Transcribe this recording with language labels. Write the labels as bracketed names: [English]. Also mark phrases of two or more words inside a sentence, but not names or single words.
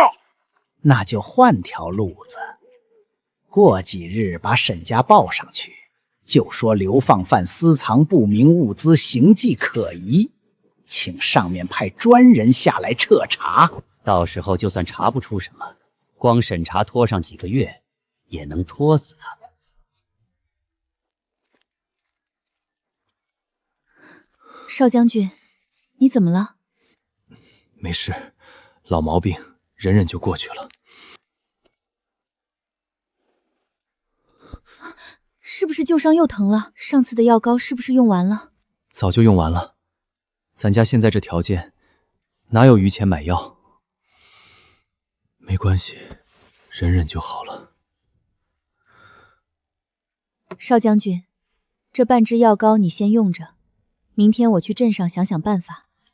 [Chinese] 那就換條路子，過幾日把沈家報上去，就說流放犯私藏不明物資，形跡可疑，請上面派專人下來徹查。到時候就算查不出什麼，光審查拖上幾個月，也能拖死他。少將軍，你怎麼了？沒事，老毛病，忍忍就過去了。是不是舊傷又疼了？上次的藥膏是不是用完了？早就用完了，咱家現在這條件，哪有餘錢買藥？沒關係，忍忍就好了。少將軍，這半支藥膏你先用着，明天我去鎮上想想辦法。